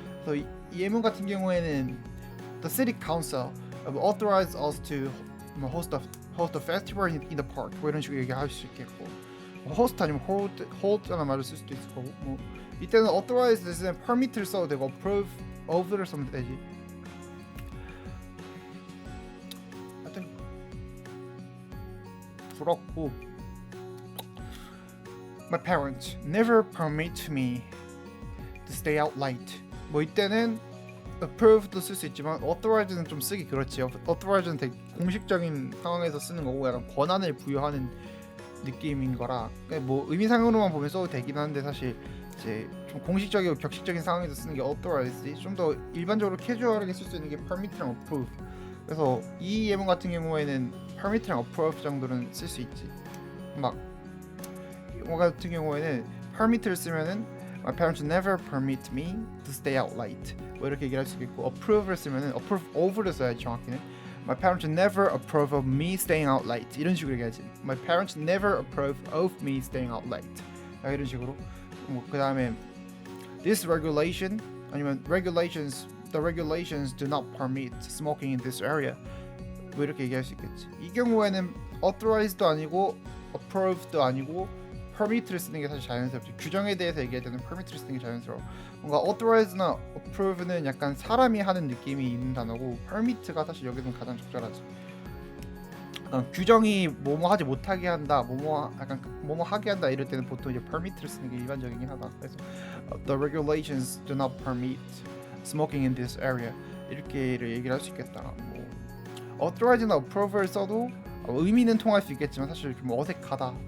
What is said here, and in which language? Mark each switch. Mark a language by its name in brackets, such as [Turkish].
[Korean] 그래서 이 예문 같은 경우에는 [English] the city council authorized us to host a festival in the park [Korean] 뭐 이런 식으로 얘기할 수 있겠고 host 아니면 hold라는 말을 쓸 수도 있을 거고 뭐 이때는 authorize는 permit를 써도 되고 approve of를 쓰면 되지. 하여튼 그렇고 [English] My parents never permit me to stay out late [Korean] 뭐 이때는 approved도 쓸 수 있지만 authorized는 좀 쓰기 그렇지. authorized는 되게 공식적인 상황에서 쓰는 거고 약간 권한을 부여하는 느낌인 거라 뭐 의미상으로만 보면 써도 되긴 하는데 사실 이제 좀 공식적이고 격식적인 상황에서 쓰는 게 authorized, 좀 더 일반적으로 캐주얼하게 쓸 수 있는 게 permit랑 approve. 그래서 이 예문 같은 경우에는 permit랑 approve 정도는 쓸 수 있지. 막 이거 같은 경우에는 permit를 쓰면은 [English] My parents never permit me to stay out late. [Korean] 뭐 이렇게 얘기할 수 있겠고 approve를 쓰면은 approve of를 써야지 정확히는. [English] My parents never approve of me staying out late. [Korean] 이런 식으로 얘기하지. [English] My parents never approve of me staying out late. [Korean] 이런 식으로. 뭐 그다음에 [English] this regulation [Korean] 아니면 [English] regulations the regulations do not permit smoking in this area. [Korean] 뭐 이렇게 얘기할 수 있겠지. 이 경우에는 authorized도 아니고 approved도 아니고 permit를 쓰는 게 사실 자연스럽지. 규정에 대해서 얘기할 때는 permit를 쓰는 게 자연스러워. 뭔가 authorized나 approve는 약간 사람이 하는 느낌이 있는 단어고 permit가 사실 여기는 가장 적절하지. 약간 규정이 뭐뭐 하지 못하게 한다, 뭐뭐 약간 뭐뭐 하게 한다 이럴 때는 보통 이제 permit를 쓰는 게 일반적이긴 하다. 그래서 [English] the regulations do not permit smoking in this area [Korean] 이렇게를 얘기를 할 수 있겠다. 뭐 authorized나 approve를 써도 의미는 통할 수 있겠지만 사실 좀 어색하다.